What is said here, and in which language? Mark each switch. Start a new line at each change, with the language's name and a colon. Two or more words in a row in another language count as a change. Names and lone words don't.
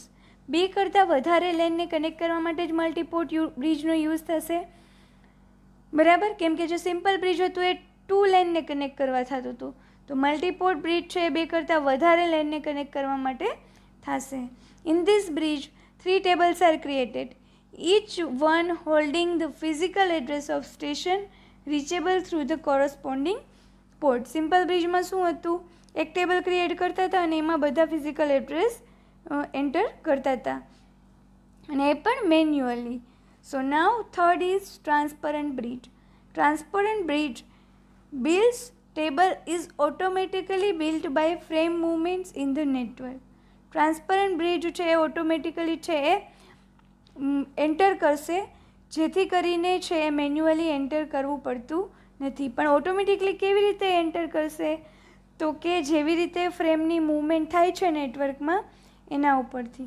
Gujarati: બે કરતાં વધારે લેનને કનેક્ટ કરવા માટે જ મલ્ટીપોર્ટ બ્રિજનો યુઝ થશે, બરાબર, કેમ કે જે
English: simple bridge
Gujarati: હતું એ 2 લેનને કનેક્ટ કરવા થતું હતું. તો
English: multiport bridge
Gujarati: છે એ બે કરતાં વધારે લેનને કનેક્ટ કરવા માટે થશે.
English: In this bridge 3 tables are created, each one holding the physical address of station reachable through the corresponding port.
Gujarati: સિમ્પલ બ્રિજમાં શું હતું, એક ટેબલ ક્રિએટ કરતા હતા અને એમાં બધા
English: physical address enter
Gujarati: કરતા હતા, અને એ પણ મેન્યુઅલી.
English: So now third is transparent bridge. Transparent bridge builds table is automatically built by frame movements in the network. transparent bridge
Gujarati: છે એ ઓટોમેટિકલી છે એ એન્ટર કરશે, જેથી કરીને છે એ મેન્યુઅલી એન્ટર કરવું પડતું નથી. પણ ઓટોમેટિકલી કેવી રીતે એન્ટર કરશે, તો કે જેવી રીતે ફ્રેમની મૂવમેન્ટ થાય છે નેટવર્કમાં એના ઉપરથી.